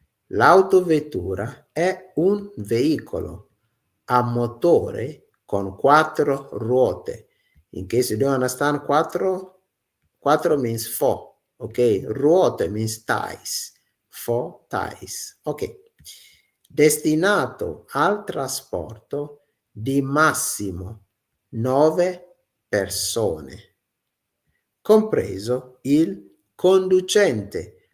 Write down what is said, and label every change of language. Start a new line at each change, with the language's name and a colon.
Italian: L'autovettura è un veicolo a motore con 4 ruote.
English: In case you don't understand, 4 means 4. Okay, ruote means ties. 4 ties. Ok.
Italian: Destinato al trasporto di massimo 9 persone, compreso il conducente.